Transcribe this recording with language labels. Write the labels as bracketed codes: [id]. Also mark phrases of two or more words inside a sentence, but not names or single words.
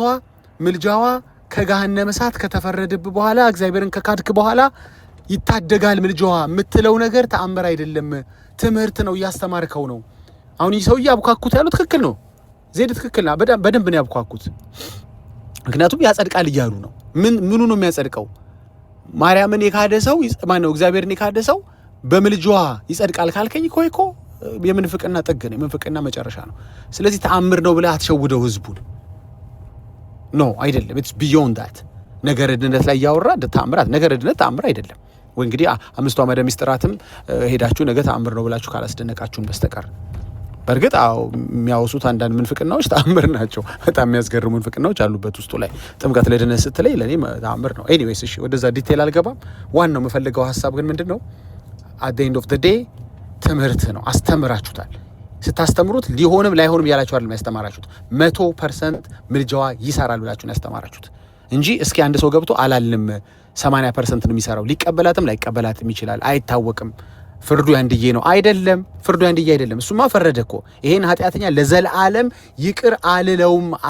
[am] ምልጃዋ ከገሃነመ እሳት ከተፈረደብ በኋላ እግዚአብሔርን ከካድክ በኋላ ይታደጋል ምልጃዋ ምትለው ነገር ተአምር አይደለም ትምህርት ነው ያስተማርከው ነው አሁን ይሰው ያብኳኩት ያሉት ትክክል ነው ዜድ ትክክል ነው በደንብ ነው ያብኳኩት ምክንያቱም ያጸድቃል ይያሉ ነው ምኑ ነው የሚያጸድቀው ማርያምን የካደ ሰው ማን ነው እግዚአብሔርን የካደ ሰው በምልጃዋ ይጸድቃል ካልከኝ እኮ የምንፍቅና ጥግ ነው የምንፍቅና መጨረሻ ነው ስለዚህ ተአምር ነው ብለህ አትሸውደው ህዝቡን ኖ አይደለም [en] it's beyond that [am] ነገር ድነት ላይ ያወራ ተአምራት ነገር ድነት ተአምር አይደለም ወይ እንግዲህ አምስቱ አመደ ሚስጥራትም ሄዳችሁ ነገ ተአምር ነው ብላችሁ ካላስደነቃችሁን በስተቀር በርግጥ የሚያወሱት አንዳንድ ምንፍቅናዎች ተአምር ናቸው በጣም የሚያስገርሙ ምንፍቅናዎች አሉበት ውስጡ ላይ ጥምቀት ለድነት ስትለይ ለኔ ተአምር ነው ኤኒዌይስ እሺ ወደዛ ዲቴል አልገባም ዋናው የምፈልገው ሐሳብ ግን ምንድነው [en] at the end of the day [am] ትምህርት ነው አስተምራችሁታል ስታስተምሩት ሊሆንም ላይሆንም ያላችሁ አይደለም ያስተማራችሁት 100% ምልጃዋ ይሰራል ብላችሁ ያስተማራችሁት እንጂ እስኪ አንድ ሰው ገብቶ አላልንም 80% ነው የሚሰራው ሊቀበላትም ላይቀበላትም ይችላል አይታወቅም ፍርዱ ያንድዬ ነው አይደለም ፍርዱ ያንድዬ አይደለም እሱማ ፈረደኮ ይሄን ኃጢአተኛ ለዘላለም ይቅር አልለውም